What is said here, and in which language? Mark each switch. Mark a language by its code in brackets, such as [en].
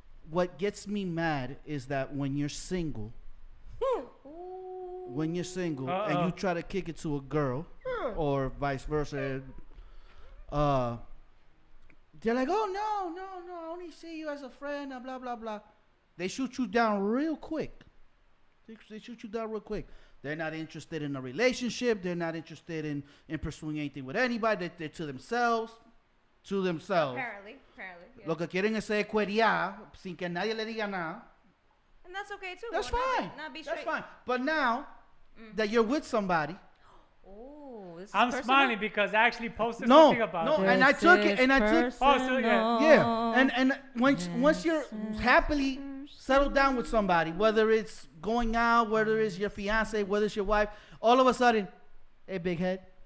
[en] What gets me mad is that when you're single, and you try to kick it to a girl, or vice versa, they're like, oh, no, I only see you as a friend, and blah, blah, blah. They shoot you down real quick. They shoot you down real quick. They're not interested in a relationship. They're not interested in pursuing anything with anybody. They're to themselves. Apparently, yeah. [es] Lo que quieren es ser cuería sin que nadie le diga nada. [en] And that's okay too. That's Well, fine. Not be That's straight. fine. But now that you're with somebody, Oh, this is I'm personal? smiling because I actually posted no, something about no, it. and I took it, and I took, Oh, so yeah. yeah, and once you're happily settled down with somebody, whether it's going out, whether it's your fiance, whether it's your wife, all of a sudden, hey, big head,